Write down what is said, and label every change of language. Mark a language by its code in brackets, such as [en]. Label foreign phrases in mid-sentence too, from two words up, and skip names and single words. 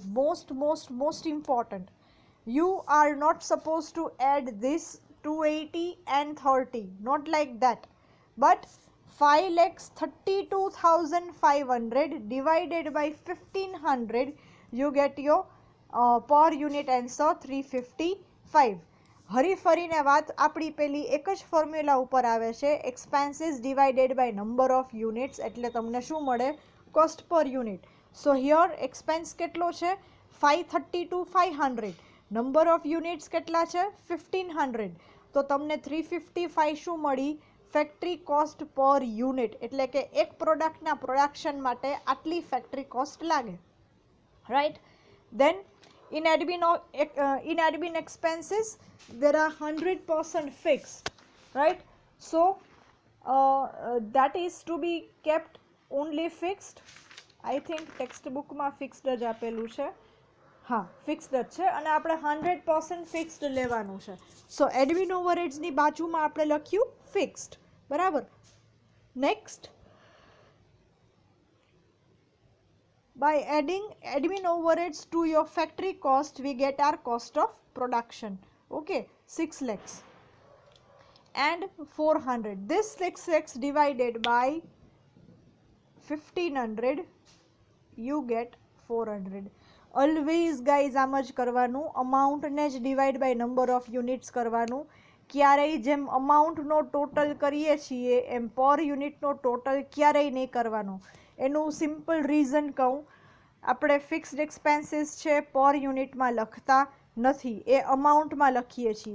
[en] Most important, you are not supposed to add this 280 and 30, not like that, but 5,32,500 divided by 1500, you get your per unit answer 355. [gu] હરી ફરીને વાત આપણી પેલી એક જ ફોર્મ્યુલા ઉપર આવે છે, [en] expenses divided by number of units, [gu] એટલે તમને શું મળે? [en] Cost per unit. So here expense [gu] કેટલો છે? [en] 532,500. number of units [gu] કેટલા છે? 1500. તો તમને 355 શું મળી? [en] factory cost per unit, [gu] એટલે કે એક પ્રોડક્ટના પ્રોડક્શન માટે આટલી [en] factory cost [gu] લાગે, રાઈટ? [en] દેન in admin expenses there are 100% fixed, right? So that is to be kept only fixed. I think textbook [gu] માં fixed જ આપેલું છે. હા, fixed જ છે, અને આપણે 100% fixed લેવાનું છે. [en] So admin overheads [gu] ની બાજુમાં આપણે લખ્યું fixed, બરાબર? [en] Next, by adding admin overheads to your factory cost, we get our cost of production. Okay, 6 lakhs and 400. This 6 lakhs divided by 1500, you get 400. Always guys [gu] આમ જ કરવાનું, અમાઉન્ટને જ [en] divide by number of units [gu] કરવાનું. ક્યારેય જેમ અમાઉન્ટનો ટોટલ કરીએ છીએ એમ પર યુનિટનો ટોટલ ક્યારેય નહીં કરવાનો. એનું [en] simple reason [gu] કહું, આપણે [en] fixed expenses [gu] છે પર યુનિટમાં લખતા નથી, એ અમાઉન્ટમાં લખીએ છીએ.